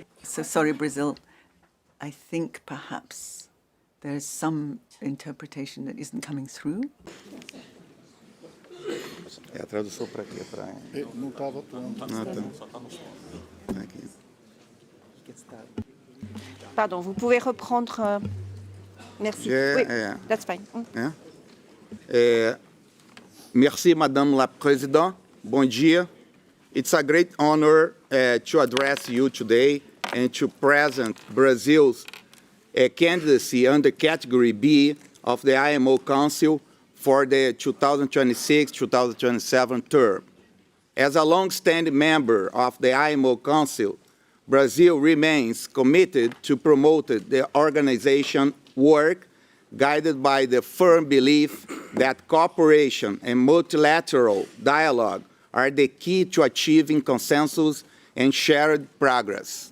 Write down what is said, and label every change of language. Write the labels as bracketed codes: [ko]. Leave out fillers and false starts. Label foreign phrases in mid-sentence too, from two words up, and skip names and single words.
[en] So sorry, Brazil. I think perhaps there's some interpretation that isn't coming through. [pt] A tradução para quê? Não estava pronto. [fr] Pardon, vous pouvez reprendre. Merci. Oui, [en] that's fine. [fr] Merci, Madame la Présidente. [pt] Bom dia. [en] It's a great honor to address you today and to present Brazil's candidacy under Category B of the IMO Council for the 2026-2027 term. As a long-standing member of the IMO Council, Brazil remains committed to promote the organization work guided by the firm belief that cooperation and multilateral dialogue are the key to achieving consensus and shared progress.